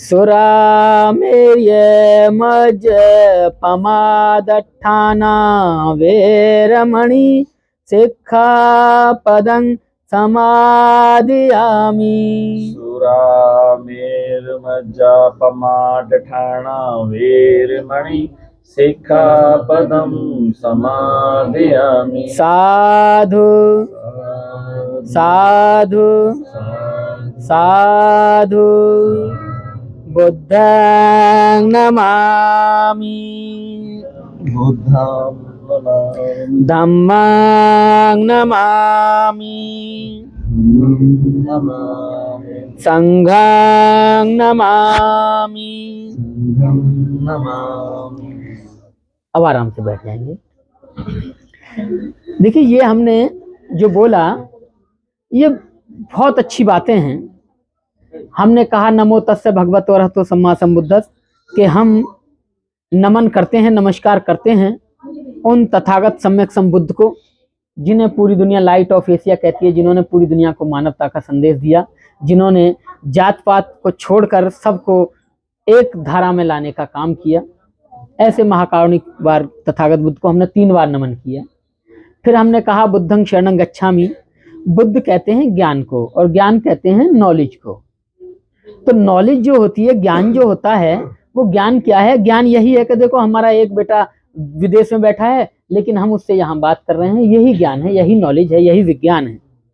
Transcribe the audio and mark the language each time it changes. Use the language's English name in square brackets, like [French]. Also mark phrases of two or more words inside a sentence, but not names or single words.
[Pali] सुरामेर्यमज्जपमादट्ठाना वेरमणि सिक्खापदं समादियामि, सुरामेर्मज्जपमादट्ठाना वेरमणि सिक्खापदं समादियामि, साधु साधु साधु, बुद्धं नमामि, बुद्धं नमामि, धम्मं नमामि, नमामि, संघं नमामि। नमामि। [Hindi] अब आराम से बैठ जाएंगे। देखिए, ये हमने जो बोला ये बहुत अच्छी बातें हैं। हमने कहा [Pali] नमो तस्से भगवतो अरहतो सम्मा संबुद्धस्स, [Hindi] कि हम नमन करते हैं, नमस्कार करते हैं उन तथागत सम्यक संबुद्ध को, जिन्हें पूरी दुनिया लाइट ऑफ एशिया कहती है, जिन्होंने पूरी दुनिया को मानवता का संदेश दिया, जिन्होंने जात पात को छोड़कर सबको एक धारा में लाने का काम किया, ऐसे महाकारुणिक बार तथागत बुद्ध को हमने 3 बार नमन किया। फिर हमने कहा [Pali] बुद्धं शरणं गच्छामि। [Hindi] बुद्ध कहते हैं ज्ञान को, और ज्ञान कहते हैं नॉलेज को। तो नॉलेज जो होती है, ज्ञान जो होता है, वो ज्ञान क्या है? ज्ञान यही है कि देखो हमारा एक बेटा विदेश में बैठा है, लेकिन हम उससे यहाँ बात कर रहे हैं, यही ज्ञान है, यही नॉलेज है, यही विज्ञान है।